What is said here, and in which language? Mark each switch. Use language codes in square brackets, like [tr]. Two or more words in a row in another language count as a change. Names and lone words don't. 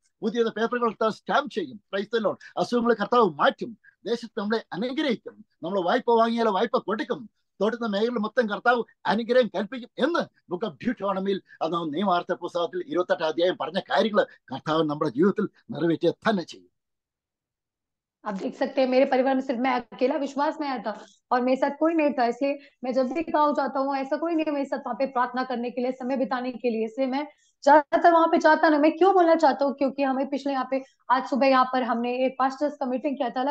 [ml] പുതിയ പേപ്പറുകൾ കർത്താവ് സ്റ്റാമ്പ് ചെയ്യും. പ്രൈസ്തലോ അസുഖങ്ങൾ കർത്താവ് മാറ്റും. ദേശത്ത് നമ്മളെ അനുഗ്രഹിക്കും. നമ്മൾ വായ്പ വാങ്ങിയാലോ വായ്പ കൊടുക്കും. തൊടുന്ന മേഖല മൊത്തം കർത്താവ് അനുഗ്രഹം കൽപ്പിക്കും എന്ന് ബുക്ക് ഓഫ് ഡ്യൂട്ടോണമിയിൽ നിയമാർത്ഥ പുസ്തകത്തിൽ 28 അധ്യായം പറഞ്ഞ കാര്യങ്ങൾ കർത്താവ് നമ്മുടെ ജീവിതത്തിൽ നിറവേറ്റുക തന്നെ ചെയ്യും. [hi] आप देख सकते हैं मेरे परिवार में सिर्फ मैं अकेला विश्वास में आया था और मेरे साथ कोई नहीं था, इसलिए मैं जब भी गाँव जाता हूँ ऐसा कोई नहीं है मेरे साथ वहाँ पे प्रार्थना करने के लिए, समय बिताने के लिए। इसलिए मैं ज्यादातर वहां पे जाता ना। मैं क्यों बोलना चाहता हूँ, क्योंकि हमें पिछले यहाँ पे आज सुबह यहाँ पर हमने एक पास्टर्स का मीटिंग किया था।